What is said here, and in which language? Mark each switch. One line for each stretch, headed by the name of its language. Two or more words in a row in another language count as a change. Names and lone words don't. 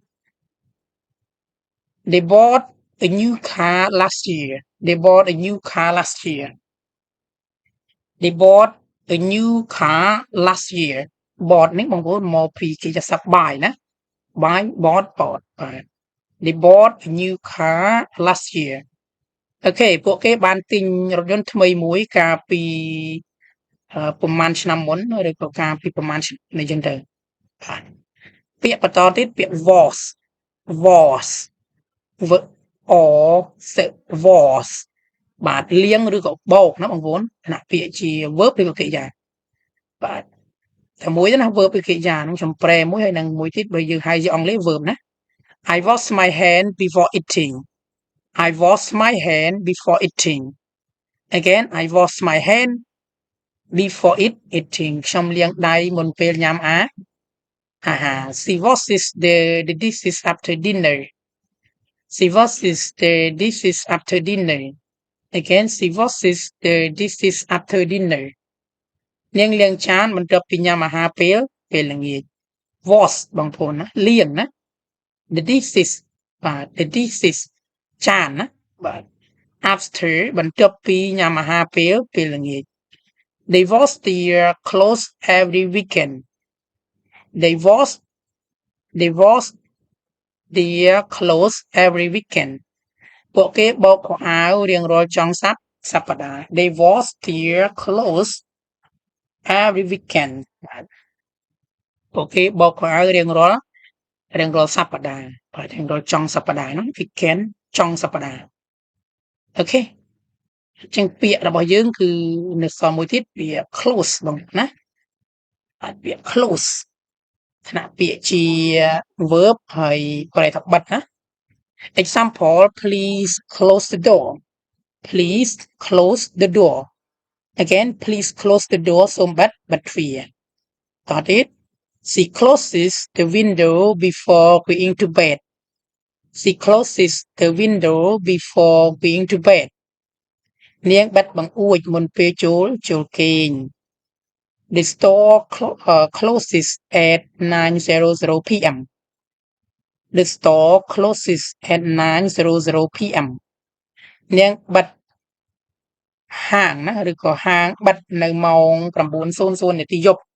English: they bought a new car last year they bought a new car last year they bought a new car last year bought
Khmer: នេះបងប្អូនមកពីកិច្ចសព្ទ buy ណា
English: buy bought
Khmer: បាទ
English: they bought a new car last year
Khmer: អូខេពួកគេបានទិញរថយន្តថ្មីមួយកាលពីប្រហែលឆ្នាំមុនឬក៏កាលពីប្រហែលនេះចឹងទៅបាទពាក្យបន្តទៀតពាក្យ
English: was was
Khmer: បាទលៀងឬក៏បោកណាបងប្អូនខណៈពាក្យជា verb ឬក៏កិរិយាបាទតែមួយទៅណា verb ឬកិរិយាហ្នឹងខ្ញុំប្រែមួយហើយនឹងមួយទៀត បើយើងហៅជាអង់គ្លេស
English: verb ណា I wash my hand before eating I wash my hand before eating again I wash my hand before eating
Khmer: ខ្ញុំលាងដៃមុនពេលញ៉ាំអាហារ
English: She washes the dishes after dinner She washes the dishes after dinner again she washes the dishes after dinner
Khmer: នាងលាងចានបន្ទាប់ពីញ៉ាំអាហារពេលល្ងាច
English: wash
Khmer: បងប្អូនណាលាងណា
English: the dishes បាទ the dishes
Khmer: ចានណាបាទ
English: after
Khmer: បន្ទាប់ពីញ៉ាំអាហារពេលល្ងាច
English: they wash their clothes every weekend they wash their clothes every weekend
Khmer: ពួកគេបោកខោអាវរៀងរាល់ចុងសប្តាហ៍
English: they wash their clothes every weekend
Khmer: ពួកគេបោកខោអាវរៀងរាល់សប្តាហ៍ បាទរៀងរាល់ចុងសប្តាហ៍ហ្នឹង weekend ចុងសប្តាហ៍អូខេអញ្ចឹងពាក្យរបស់យើងគឺនៅសល់មួយ ទៀតពាក្យ close បងណាបាទពាក្យ close ខណៈពាក្យជា verb ហើយប្រែថា បិទណា
English: example please close the door please close the door again please close the door
Khmer: សូមបិទទ្វារតទៀត
English: she closes the window before going to bed she closes the window before going to bed
Khmer: នាងបិទបង្អួចមុនពេលចូលគេង
English: The store closes at 9:00 p.m. The store closes at 9:00 p.m.
Khmer: នាងបិទហាងណាឬក៏ហាងបិទនៅម៉ោង 9:00 នាទីយប់